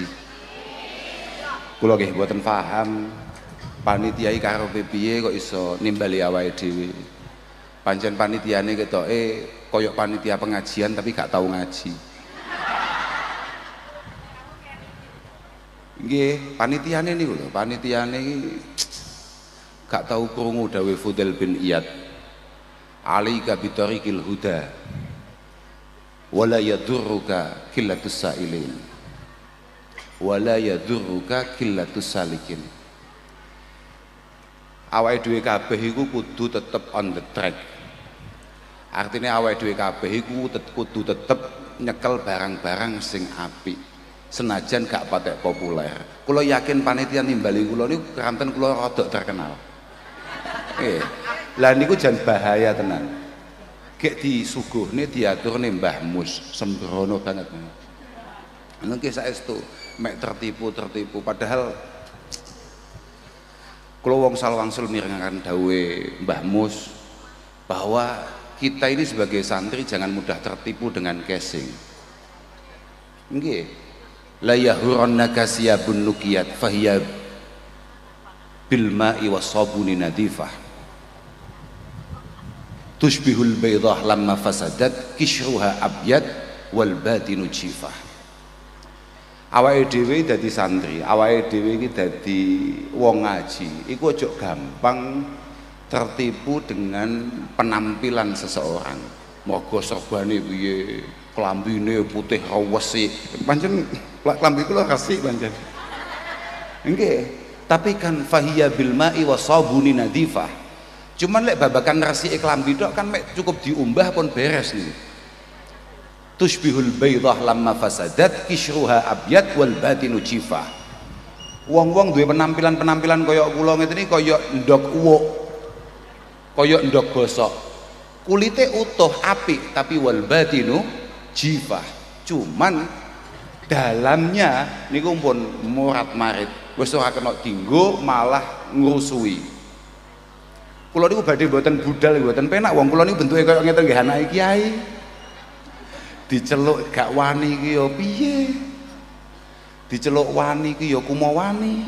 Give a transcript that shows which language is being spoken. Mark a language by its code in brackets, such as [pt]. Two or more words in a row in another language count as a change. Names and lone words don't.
[jv] Kula nggih mboten paham panitia iki karepe piye kok iso nimbali awake dhewe. Pancen panitiane ketoke koyok panitia pengajian tapi [id] gak tahu [jv] ngaji. Nggih, panitiane niku lho, panitiane iki [id] gak tahu [jv] krungu dawuh Fudail bin Iyad. [ar] عليك بطريق الهدى ولا يضرك قلة السائلين ولا يضرك قلة السالكين. [jv] Awake dhewe kabeh iku kudu tetep [en] on the track. [jv] Artinya awake dhewe kabeh iku kudu tetep nyekel barang-barang sing apik. Senajan gak patek populer. Kula yakin panitia nimbali kula niku kanten kula rada terkenal. Lah niku jan bahaya tenan. Gek disuguhne diaturne Mbah Mus, sembrono banget. Niki saestu mek tertipu padahal kula wong salwangsul mirengaken dawuhe Mbah Mus [id] bahwa kita ini sebagai santri jangan mudah tertipu dengan casing. [ar] Nggih. لا يغرنك ثياب نقيات فهي بالماء والصابون نظيفة. تشبه البيضة لما فسدت قشرها أبيض والباطن جيفة. [jv] Awake dhewe dadi santri, awake dhewe iki dadi wong ngaji, iku aja gampang [id] tertipu dengan penampilan seseorang. [jv] Mergo serbane piye, klambine putih resik. Pancen klambi kula resik pancen. Nggih, tapi kan [ar] فهي بالماء والصابون نظيفة. [jv] Cuman lek babakan resik klambi tok kan mek cukup diumbah pun beres nih. [ar] تشبه البيضة لما فسدت قشرها أبيض والباطن جيفة. [jv] Wong-wong duwe penampilan-penampilan kaya kula ngeten iki kaya ndok uwuk. Kaya ndok gosok. Kulite utuh apik tapi [ar] والباطن جيفة. [jv] Cuman dalamnya niku pun murat-marit. Wis ora kena dienggo malah ngrusui. Kula niku badhe mboten budal mboten penak wong kula niku bentuke kaya ngeten nggih anake kiai. Diceluk gak wani iki ya piye? Diceluk wani iki ya kumo wani.